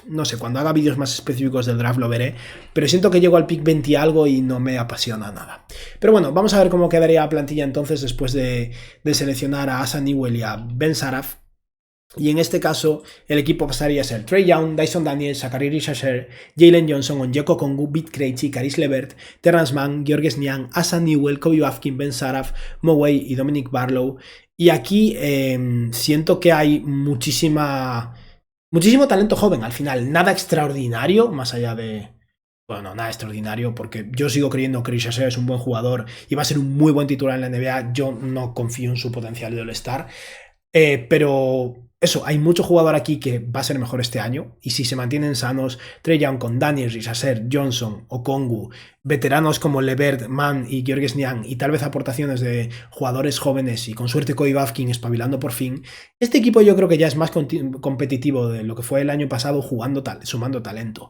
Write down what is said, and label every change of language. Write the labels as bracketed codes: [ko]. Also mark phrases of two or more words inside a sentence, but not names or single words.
[es] No sé, cuando haga vídeos más específicos del draft lo veré, pero siento que llego al pick 20 y algo y no me apasiona nada. Pero bueno, vamos a ver cómo quedaría la plantilla entonces después de seleccionar a Asa Newell y a Ben Saraf. Y en este caso, el equipo pasaría a ser Trae Young, Dyson Daniels, Zachary Richardson, Jalen Johnson, Onyeka Okongwu, Pete Krejci, Caris LeVert, Terrence Mann, Georges Niang, Asa Newell, Kobe Bufkin, Ben Saraf, Mo Wei y Dominic Barlow. Y aquí siento que hay muchísimo talento joven al final. Nada extraordinario, más allá de... Bueno, nada extraordinario, porque yo sigo creyendo que Richardson es un buen jugador y va a ser un muy buen titular en la NBA. Yo no confío en su potencial de All-Star. Pero eso, hay mucho jugador aquí que va a ser mejor este año y si se mantienen sanos, Trae Young con Daniels, Richardson, Johnson, Okongwu, veteranos como LeVert, Mann y Georges Niang y tal vez aportaciones de jugadores jóvenes y con suerte Kobe Bufkin espabilando por fin, este equipo yo creo que ya es más competitivo de lo que fue el año pasado sumando talento.